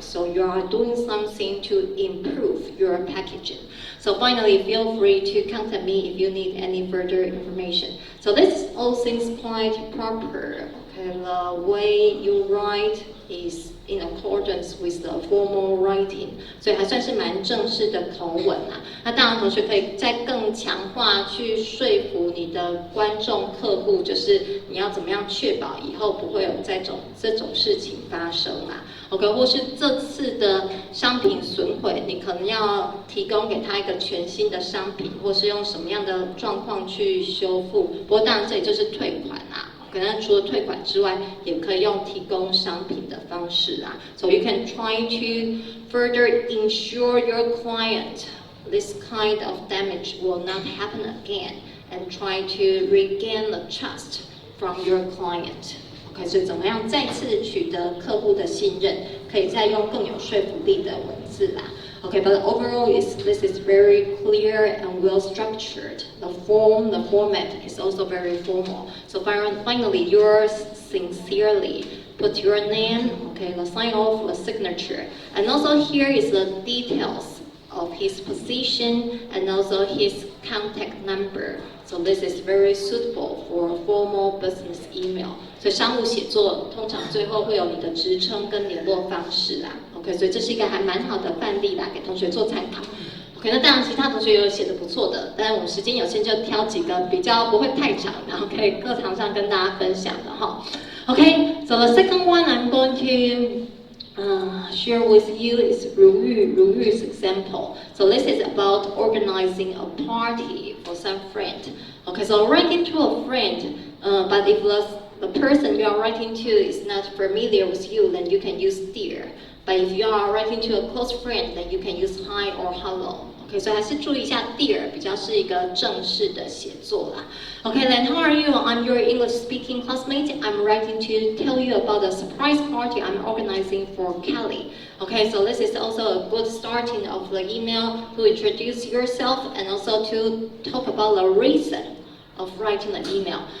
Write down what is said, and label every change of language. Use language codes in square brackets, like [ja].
[en] So you are doing something to improve your packaging. So finally, feel free to contact me if you need any further information. So this all seems quite proper. Okay, the way you write is in accordance with the formal writing. [zh] 所以还算是蛮正式的口吻啊。那当然，同学可以再更强化去说服你的观众客户，就是你要怎么样确保以后不会有这种事情发生啊。 OK， 或是这次的商品损毁，你可能要提供给他一个全新的商品，或是用什么样的状况去修复。不过当然这里就是退款啊。可能除了退款之外，也可以用提供商品的方式啊。 [en] So you can try to further ensure your client this kind of damage will not happen again, and try to regain the trust from your client. [zh] OK， 所以怎么样再次取得客户的信任，可以再用更有说服力的文字啦。 [en] Okay, but overall, this is very clear and well structured. The format is also very formal. So finally, yours sincerely. Put your name, okay, the sign off, the signature. And also here is the details of his position and also his contact number. So this is very suitable for a formal business email. [zh] 所以商务写作通常最后会有你的职称跟联络方式啊。 OK， 所以这是一个还蛮好的范例啦，给同学做参考。OK， 那当然其他同学也有写得不错的，但是我们时间有限，就挑几个比较不会太长，然后可以课堂上跟大家分享的哈。 [en] OK， so the second one I'm going to share with you is Ru Yu's example. So this is about organizing a party for some friend. Okay, so writing to a friend, but if the person you are writing to is not familiar with you, then you can use dear. But if you are writing to a close friend, then you can use hi or hello. [zh] OK， 所以还是注意一下 dear 比较是一个正式的写作啦。 [en] OK, then how are you? I'm your English speaking classmate. I'm writing to tell you about the surprise party I'm organizing for Kelly. Okay, so this is also a good starting of the email to introduce yourself and also to talk about the reason of writing an email.